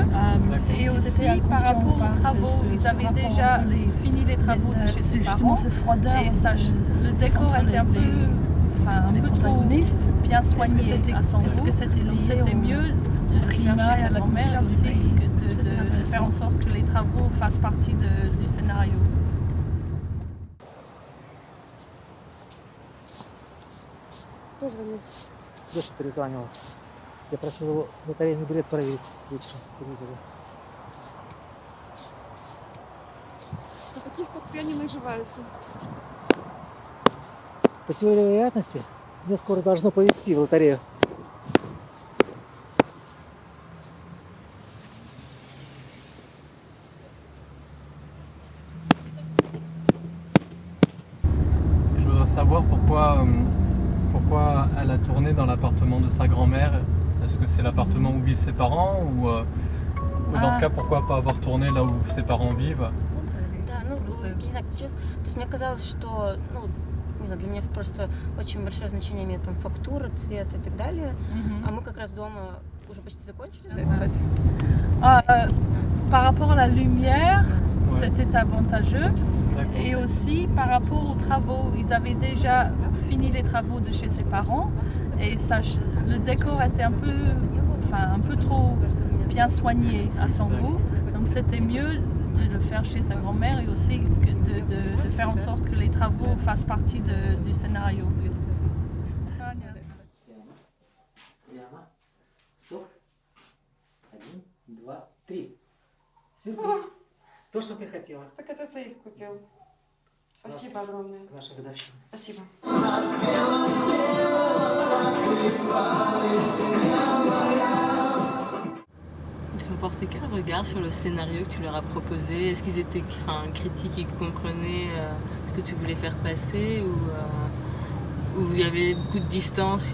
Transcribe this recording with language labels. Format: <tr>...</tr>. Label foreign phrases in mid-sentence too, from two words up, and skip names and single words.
<fr>Et aussi par rapport aux travaux, ils avaient déjà fini les travaux de chez ses parents. Et ça, le décor était un peu trop bien soigné à son goût. Est-ce que c'était mieux de le faire chez sa grand-mère aussi, de faire en sorte que les travaux fassent partie du scénario?</fr> <ru>Кто звонит? Дочка перезванивала. Я просил его лотерейный билет проверить вечером в телевизоре. На таких, как ты, они наживаются. По теории вероятности, мне скоро должно повезти в лотерею.</ru> <fr>Je voudrais savoir pourquoi elle a tourné dans l'appartement de sa grand-mère. Est-ce que c'est l'appartement où vivent ses parents ou dans ce cas, pourquoi pas avoir tourné là où ses parents vivent?</fr> <ru>Да, не знаю, честно. То есть мне казалось, что, не знаю, для меня просто очень большое значение имеет там фактура, цвет и так далее. А мы как раз дома уже почти закончили.</ru> <fr>Par rapport à la lumière, c'était avantageux. Et aussi par rapport aux travaux, ils avaient déjà fini les travaux de chez ses parents et ça, le décor était un peu trop bien soigné à son goût. Donc c'était mieux de le faire chez sa grand-mère et aussi de faire en sorte que les travaux fassent partie du scénario.</fr> <ru>Стоп. 1, 2, 3. Сюрприз. То, что ты хотела. Так это ты их купил. Спасибо огромное. К нашей годовщине. Спасибо.</ru> <fr>Ils ont porté quel regard sur le scénario que tu leur as proposé? Est-ce qu'ils étaient critiques, ils comprenaient ce que tu voulais faire passer ou il y avait beaucoup de distance?</fr>